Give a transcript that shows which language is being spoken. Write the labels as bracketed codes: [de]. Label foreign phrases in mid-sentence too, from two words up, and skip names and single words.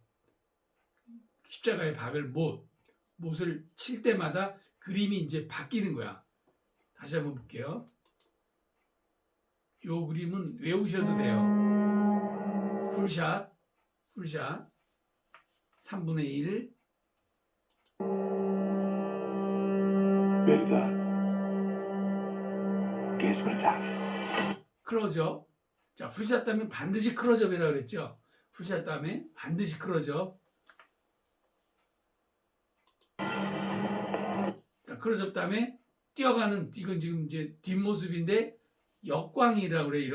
[ko] 십자가에 박을 못을 칠 때마다 그림이 이제 바뀌는 거야. 다시 한번 볼게요. 요 그림은 외우셔도 돼요. 풀샷 3분의 1 [es] verdad. Que es verdad. [ko] 클로즈업. 자, 풀샷 다음에 반드시 클로즈업이라고 그랬죠. 풀샷 다음에 반드시 클로즈업. 자, 클로즈업 다음에 뛰어가는, 이건 지금 이제 뒷모습인데 역광이라고 그래.